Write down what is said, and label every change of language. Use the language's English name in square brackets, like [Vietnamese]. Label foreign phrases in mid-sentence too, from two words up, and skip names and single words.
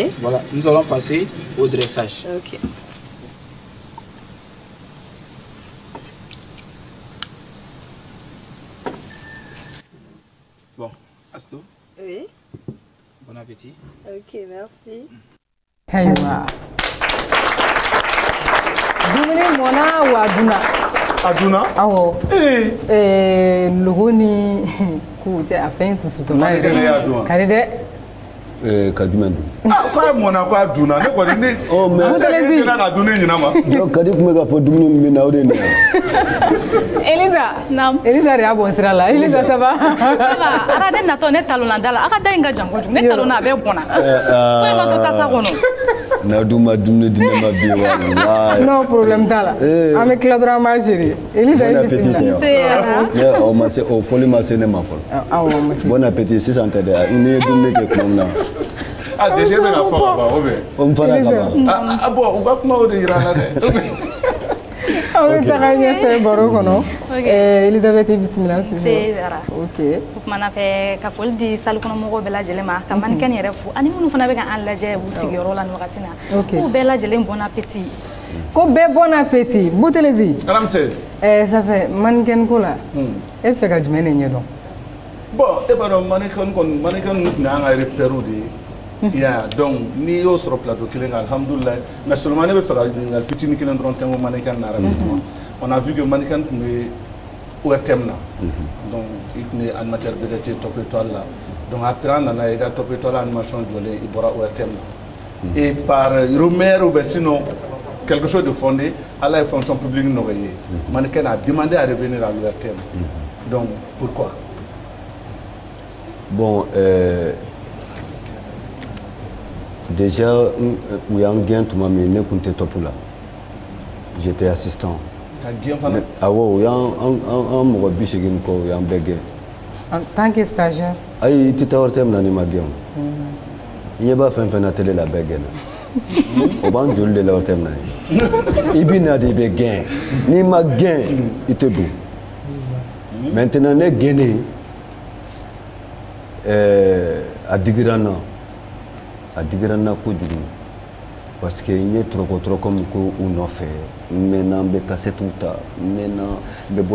[French] Voilà, nous allons passer au dressage. Ok. Bon, Astou. Oui. Bon appétit. Ok, merci. [Bambara] Ayiwa. Dumuni mɔna wa duna. A duna? Awɔ. Logo ni k'u cɛ a fɛn susutɔla yɛrɛ. Kɛnɛ y'a dun wa? Ka di dɛ. Ka jumɛn dun? K'a mɔna k'a duna ne kɔni ne. Ɔ mɛ e sera ka dun ne ɲinan ma. Donc Kadi tun bɛ k'a fɔ dumuni min bɛ na o de ye nin ye. Elisa. Naam. Elisa de y'a bɔn sira la. Elisa [French] ça va? [Bambara] Ara ne natɔ ne talonna da la. A ka da in ka jan kojugu. Ne talonna a bɛ bɔnna. Ko e ma to kasa kɔnɔ. n'a duma dumuni di ne ma bi wallahi [French] non problème [Bambara] t'a la an bɛ tila dɔrɔn an b'a gérer Elisa bon i appétit bisimila o ma se o foli ma se ne ma fɔlɔ awɔ ma se [French] bon appétit [Bambara] sisan tɛ dɛ n'i ye dumuni kɛ tuma min na ah déjà bɛ ka fɔ ka ban o bɛ o n fara ka ban ah bon u ka kuma o de yira la dɛ aw bɛ taga ɲɛfɛ baro kɔnɔ Elisabeth bisimila tu Zara ok o kumana fɛ ka foli di salle kɔnɔ mɔgɔw bɛɛ lajɛlen ma ka mannequin yɛrɛ fo ani minnu fana bɛ ka an lajɛ u sigiyɔrɔ la nin wagati na k'u bɛɛ lajɛlen [French] bon appétit [Bambara] ko bɛɛ [French] bon appétit [Bambara] Boutelezi Ramsès [French] ça fait [Bambara] mannequin ko la e bɛ fɛ ka jumɛn de ɲɛdɔn bon e b'a dɔn mannequin ninnu tun y'an ka repères de ye ya donc n'i y'o sɔrɔ plateau kelen kan alhamdoulilah [French] mais seulement [Bambara] ne bɛ fɛ ka ɲininkali fitinin kelen dɔrɔn tɛ n ko mannequin na [French] rapidement on a vu que [Bambara] mannequin tun bɛ ORTM na donc i tun ye [French] animateur vedette [Bambara] Top Étoile la [French] donc après [Bambara] an nana i ka Top Étoile animation jɔlen i bɔra ORTM na [French] et par rumeur ou bien sinon quelque chose de fondé [Bambara] ala ye [French] fonction publique [Bambara] nɔgɔya ye mannequin [French] a demandé à revenir à l'ORTM donc pourquoi [Bambara] bon déjà u y'an gɛn tuma min ne tun tɛ top la [French] j'étais assistant [Bambara] awɔ u y'an mɔgɔ 80 kɔ u y'an bɛɛ gɛn [French] en tant que stagiaire [Bambara] ayi i tɛ taa ORTM na n'i ma gɛn o i ɲɛ b'a fɛn fɛn na télé la bɛɛ gɛnna o b'an joli de la ORTM na ye i bɛ na de i bɛ gɛn n'i ma gɛn i tɛ don maintenant ne gɛnnen a digira n na kojugu parce que n ye tɔrɔkɔ min ko u nɔfɛ n mɛnna n bɛ kasɛtiw ta n mɛnna n bɛ